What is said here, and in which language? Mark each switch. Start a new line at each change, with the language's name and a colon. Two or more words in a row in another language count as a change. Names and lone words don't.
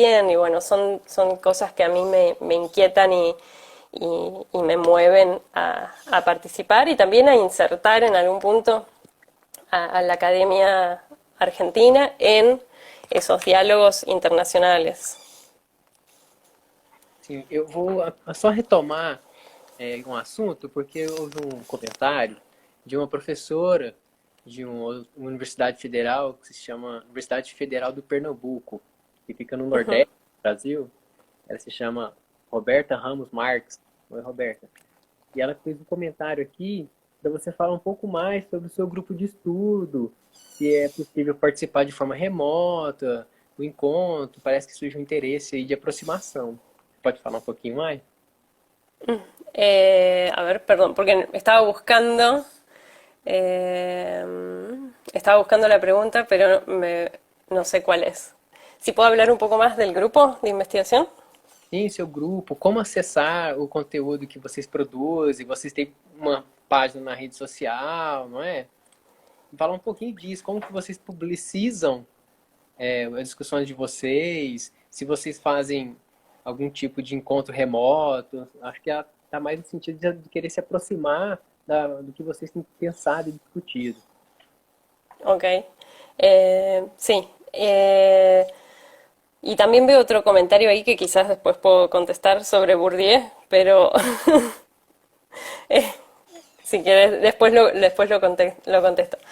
Spanish: Y bueno, son cosas que a mí me inquietan y me mueven a participar y también a insertar en algún punto a la academia argentina en esos diálogos internacionales.
Portuguese: Sim, eu vou só retomar um assunto, porque houve um comentário de uma professora de uma universidade federal que se chama Universidade Federal do Pernambuco, que fica no Nordeste do Brasil. Ela se chama Roberta Ramos Marques. Oi, Roberta. E ela fez um comentário aqui para você falar um pouco mais sobre o seu grupo de estudo, se é possível participar de forma remota, o encontro, parece que surge um interesse aí de aproximação. Pode falar um pouquinho mais?
Spanish: A ver, perdón, porque estaba buscando la pregunta, pero no sé cuál es. Si puedo hablar un poco más del grupo de investigación.
Portuguese: Sim, seu grupo, como acessar o conteúdo que vocês produzem, vocês têm uma página na rede social, não é? Falar um pouquinho disso, como que vocês publicizam as discussões de vocês, se vocês fazem algum tipo de encontro remoto. Acho que está mais no sentido de querer se aproximar do que vocês têm pensado e discutido.
Spanish: Ok. Sí. Y también veo otro comentario ahí que quizás después puedo contestar sobre Bourdieu, pero eh, si quieres, después lo contesto.